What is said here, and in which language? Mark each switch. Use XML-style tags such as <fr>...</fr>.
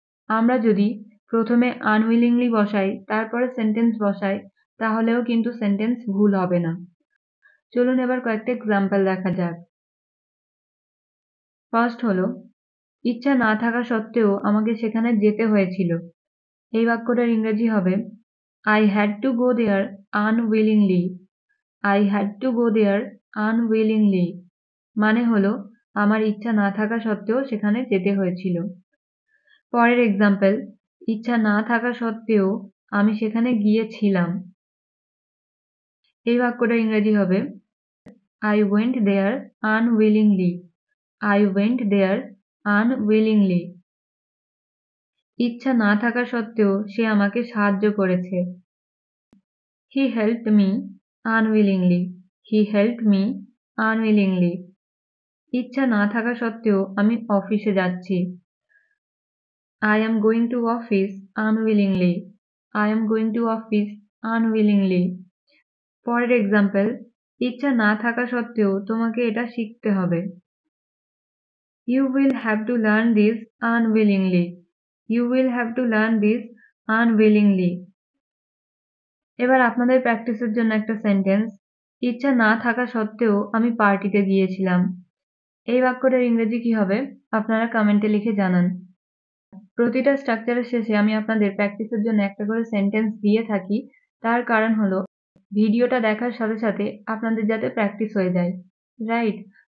<bn>আমরা যদি প্রথমে আনউইলিংলি বসাই তারপরে সেন্টেন্স বসাই তাহলেও কিন্তু সেন্টেন্স ভুল হবে না। চলুন এবার কয়েকটা এক্সাম্পল দেখা যাক। ফার্স্ট হলো, ইচ্ছা না থাকা সত্ত্বেও আমাকে সেখানে যেতে হয়েছিল। এই বাক্যটার ইংরেজি হবে</bn> <en>I had to go there unwillingly. I had to go there unwillingly.</en> <bn>মানে হলো আমার ইচ্ছা না থাকা সত্ত্বেও সেখানে যেতে হয়েছিল। পরের এক্সাম্পল, ইচ্ছা না থাকা সত্ত্বেও আমি সেখানে গিয়েছিলাম। এই বাক্যটার ইংরেজি হবে</bn> <en>I went there unwillingly. I went there unwillingly.</en> <bn>ইচ্ছা না থাকা সত্ত্বেও সে আমাকে সাহায্য করেছে।</bn> <en>He helped me unwillingly. He helped me unwillingly.</en> <bn>ইচ্ছা না থাকা সত্ত্বেও আমি অফিসে যাচ্ছি।</bn> <en>I am going to office unwillingly. I am going to office unwillingly.</en> <bn>পরের এক্সাম্পল, ইচ্ছা না থাকা সত্ত্বেও তোমাকে এটা শিখতে হবে।</bn> <en>You will have to learn this unwillingly. You will have to learn this unwillingly.</en> <bn>এবার আপনাদের প্র্যাকটিসের জন্য একটা সেন্টেন্স। ইচ্ছা না থাকা সত্ত্বেও আমি পার্টিতে গিয়েছিলাম। এই বাক্যটার ইংরেজি কি হবে আপনারা কমেন্টে লিখে জানান। প্রতিটা স্ট্রাকচারের শেষে আমি আপনাদের প্র্যাকটিসের জন্য একটা করে সেন্টেন্স দিয়ে থাকি, তার কারণ হলো ভিডিওটা দেখার সাথে সাথে আপনাদের যাতে প্র্যাকটিস হয়ে যায়, রাইট?</bn>